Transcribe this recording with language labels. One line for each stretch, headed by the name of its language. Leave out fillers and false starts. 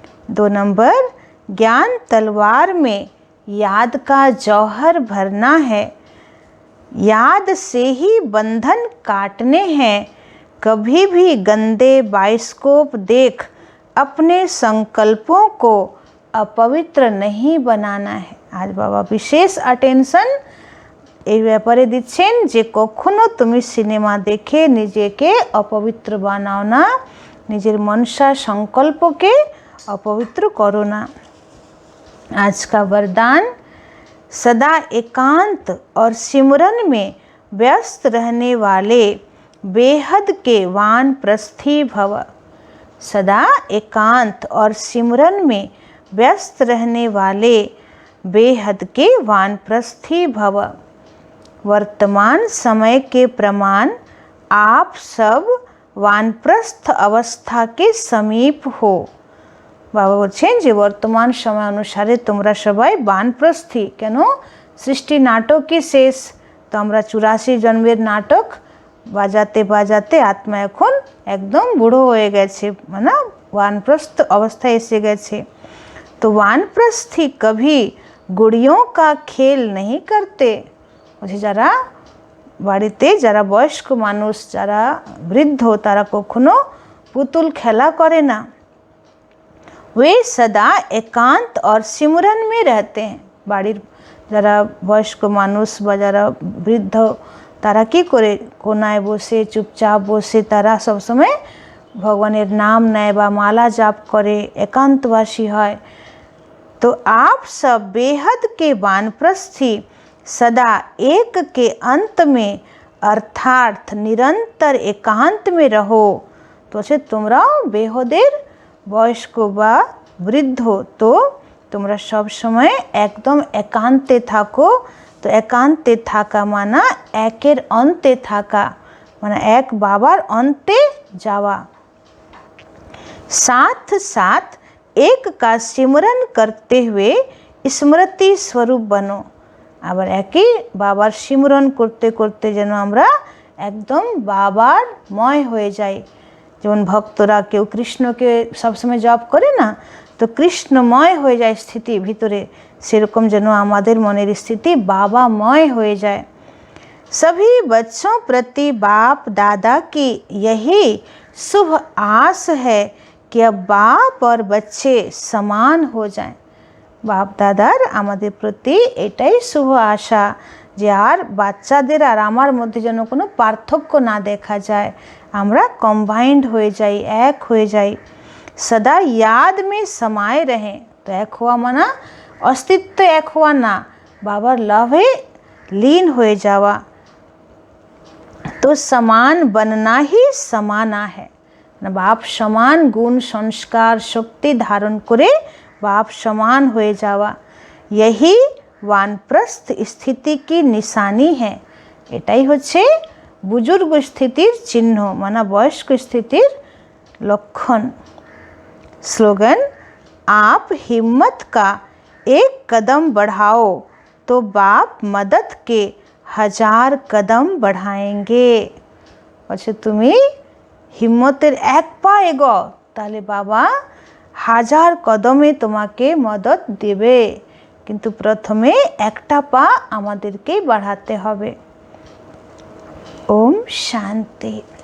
Hindi: 2 number, ज्ञान तलवार में याद का जौहर भरना है। याद से ही बंधन काटने हैं। कभी भी गंदे बाइस्कोप देख अपने संकल्पों को अपवित्र नहीं बनाना है। आज बाबा विशेष अटेंशन
Bangla: এই ব্যাপারে দিচ্ছেন যে কখনো তুমি সিনেমা দেখে নিজেকে অপবিত্র বানাও না, নিজের মনসা সংকল্পকে
Hindi: अपवित्र करो ना। आज का वरदान, सदा एकांत और सिमरन में व्यस्त रहने वाले बेहद के वानप्रस्थी भव। सदा एकांत और सिमरन में व्यस्त रहने वाले बेहद के वानप्रस्थी भव। वर्तमान समय के प्रमाण आप सब वानप्रस्थ अवस्था के समीप हो।
Bangla: বাবা বলছেন যে বর্তমান সময় অনুসারে তোমরা সবাই বানপ্রস্থী। কেন? সৃষ্টি নাটকই শেষ, তো আমরা 84 জন্মের নাটক বাজাতে বাজাতে আত্মা এখন একদম বুড়ো হয়ে গেছে, মানে
Hindi: वानप्रस्थ अवस्था एसे गए। तो वानप्रस्थी कभी गुड़ियों का खेल नहीं करते।
Bangla: मुझे যারা বাড়িতে যারা বয়স্ক মানুষ, যারা বৃদ্ধ, তারা কখনো পুতুল খেলা করে না।
Hindi: वे सदा एकांत और सिमरन में रहते हैं।
Bangla: বাড়ির যারা বয়স্ক মানুষ বা যারা বৃদ্ধ, তারা কি করে? কোনায় বসে চুপচাপ বসে তারা সবসময় ভগবানের নাম নেয় বা মালা জাপ করে, एकांतवासी হয়।
Hindi: तो आप सब बेहद के वानप्रस्थी सदा एक के अंत में अर्थात निरंतर एकांत में रहो।
Bangla: तो সে তোমরাও বেহদের বয়স্ক বা বৃদ্ধ, তো তোমরা সব সময় একদম একান্তে থাকো। তো একান্তে থাকা মানা একের অন্তে থাকা, মানে এক বাবার অন্তে যাওয়া।
Hindi: साथ साथ एक का सिमरन करते हुए स्मृति स्वरूप बनो।
Bangla: আবার একই বাবার সিমরন করতে করতে যেন আমরা একদম বাবার ময় হয়ে যাই। যেমন ভক্তরা কেউ কৃষ্ণকে সবসময় জপ করে না, তো কৃষ্ণময় হয়ে যায় স্থিতি ভিতরে, সেরকম যেন আমাদের মনের স্থিতি বাবাময় হয়ে যায়।
Hindi: सभी बच्चों प्रति बाप दादा की यही शुभ आस है कि अब बाप और बच्चे समान हो जाएं।
Bangla: বাপ দাদার আমাদের প্রতি এটাই শুভ আশা যে আর বাচ্চাদের আর আমার মধ্যে যেন কোনো পার্থক্য না দেখা যায়, আমরা কম্বাইন্ড হয়ে যাই, এক হয়ে যাই।
Hindi: সদা याद में समाये रहें।
Bangla: তো এক হওয়া মানা অস্তিত্ব এক হওয়া না, বাবার লাভে লীন হয়ে যাওয়া।
Hindi: तो समान बनना ही समाना है।
Bangla: বাপ সমান গুণ সংস্কার শক্তি ধারণ করে বাপ সমান হয়ে যাওয়া,
Hindi: यही वानप्रस्थ स्थिति की निशानी है।
Bangla: এটাই হচ্ছে বুজুর্গ স্থিতির চিহ্ন, মানে বয়স্ক স্থিতির লক্ষণ।
Hindi: স্লোগান, आप हिम्मत का एक कदम बढ़ाओ तो बाप मदद के 1000 कदम बढ़ाएंगे।
Bangla: আচ্ছা তুমি হিম্মতের এক পা এগো, তাহলে বাবা 1000 কদমে তোমাকে মদত দেবে, কিন্তু প্রথমে একটা পা আমাদেরকেই বাড়াতে হবে। ওম শান্তি।